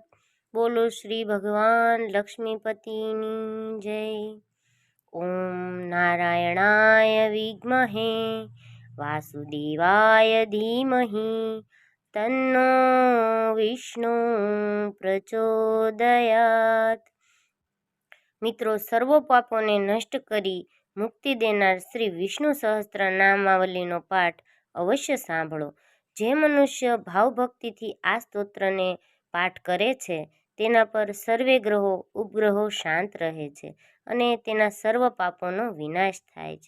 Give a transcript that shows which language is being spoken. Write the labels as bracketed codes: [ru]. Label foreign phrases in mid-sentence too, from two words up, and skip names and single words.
[gu] બોલો શ્રી ભગવાન લક્ષ્મીપતિની જય। [sa] ओम नारायणाय विद्महे वासुदेवाय धीमहि तन्नो विष्णु प्रचोदयात्। [gu] મિત્રો, સર્વ પાપોને નષ્ટ કરી મુક્તિ દેનાર શ્રી વિષ્ણુ સહસ્ત્ર નામાવલીનો પાઠ અવશ્ય સાંભળો। જે મનુષ્ય ભાવભક્તિથી આ સ્તોત્રને પાઠ કરે છે તેના પર સર્વે ગ્રહો ઉપગ્રહો શાંત રહે છે અને તેના સર્વ પાપોનો વિનાશ થાય છે।